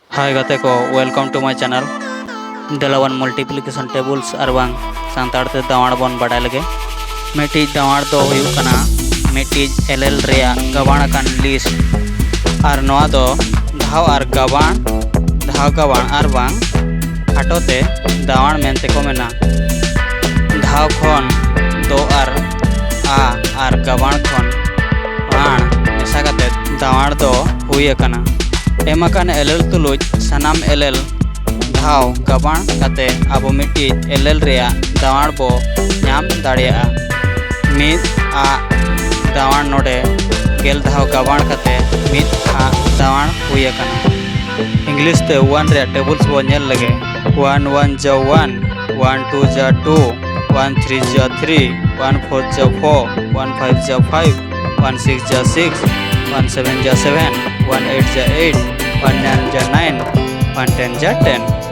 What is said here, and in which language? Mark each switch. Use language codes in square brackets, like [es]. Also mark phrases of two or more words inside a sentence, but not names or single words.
[en] Hi [sat] gate ko, [en] welcome to my channel. [sat] Delawan [en] multiplication tables [sat] arbang santar te dawar bon badai lage. Meti dawar do huyuk kana meti LL rea gawan kan list. Ar noa do dhaw ar gawan arbang hatote dawar mente ko mena. Dhaw khon do a ar gawan khon an mesa kate dawar do huye kana. एमाकान एलएल तुलुज सनाम एलएल धाव गबाण कते आबो मिट्टी एलएल रेया दावाण बो नाम दाड़िया मिद आ दावाण नोडे गेल धाव गबाण कते मिद आ दावाण हुई कना इंग्लिश ते 1 रे टेबल्स बो नेल लगे 1 1 जा 1 1 2 जा 2 1 3 जा 3 1 4 जा 4 1 5 जा 5 1 6 जा 6 1 7 जा 7 1 8 जा 8 1 9 जा 9 1 10 जा 10